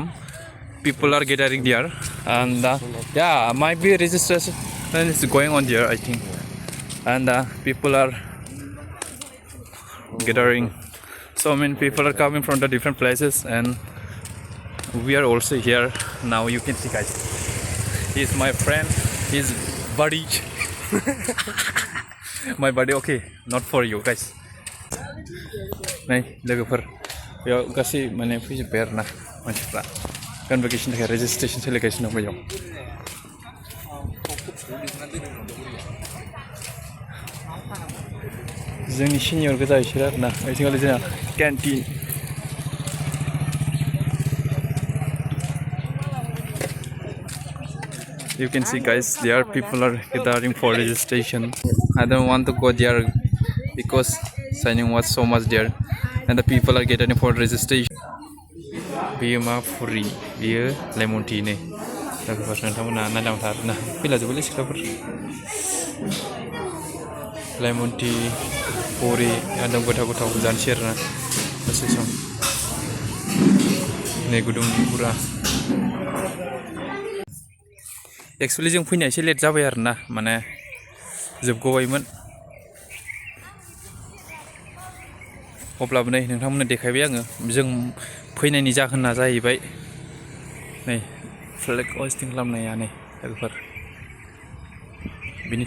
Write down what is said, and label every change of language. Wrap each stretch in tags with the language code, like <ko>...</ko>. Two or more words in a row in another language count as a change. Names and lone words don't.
<en>People are gathering there and yeah, might be registration is going on there, I think, and people are gathering. So many people are coming from the different places and we are also here now. You can see, guys, he's my friend, he's buddy. My buddy. Okay, not for you guys.</en> <brx>Nay लोगोफोर बेयाव गासै माने फैजोब्बाय आरोना मानसिफ्रा कनभकेसननि थाखाय रेजिस्ट्रेसन सोलिगासिनो दं बेयाव जोंनि सिनियर गोजा बिसोर आरोना ओइथिंगालि जोंहा केन्टिन</brx> <en>You can see, guys, there people are gathering for registration. I don't want to go there because signing was so much there and the people are gathering for registration.</en> <brx>Beyo ma free, beyo</brx> <en>lemon tea</en> <brx>ne. Logofor nontonमोना नायदावथार ना फैलाजोबोलै सिख्लाफोर</brx> <en>lemon tea</en> <brx>puri एकदम गोथाव जानोसै आरोना दसे सम नै गुदुं पुरा एक्चुअली जों फैनाया एसे लेट जाबाय आरोना माने जोबगबायमोन अब्लाबो नै नोंथांमोननो देखायबाय आङो जों फैनायनि जाहोना जाहैबाय नै</brx> <en>flag hoisting</en> <brx>खालामनाया नै लोगोफोर बिनि</brx>